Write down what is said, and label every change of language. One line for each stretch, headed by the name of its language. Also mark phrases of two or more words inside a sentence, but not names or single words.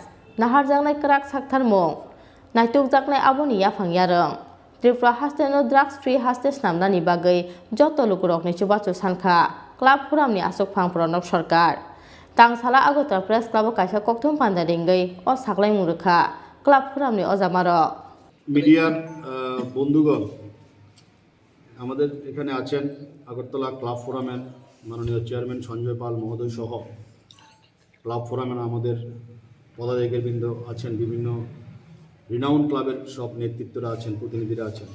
Kok Borok: Naharjaknai krak saktharmung. Naitukjaknai aboni yafang yarang. Tripura haste no
English: drugs free
Kok Borok: haste snamnani bagui joto lukurokni chubachu sankha club phuramni asok phang pranab sarkar. Tangsala Agartala Press Club kaisa kokthum pandaringui o saklai murukha club phuramni ojamaro
Bangla: মিডিয়ার বন্ধুগণ আমাদের এখানে আছেন আগরতলা ক্লাব ফোরামের মাননীয় চেয়ারম্যান সঞ্জয় পাল মহোদয় সহ ক্লাব ফোরামের আমাদের পদাধিকারীবৃন্দ আছেন, বিভিন্ন
English: renowned club
Bangla: সব নেতৃত্বরা আছেন, প্রতিনিধিরা আছেন।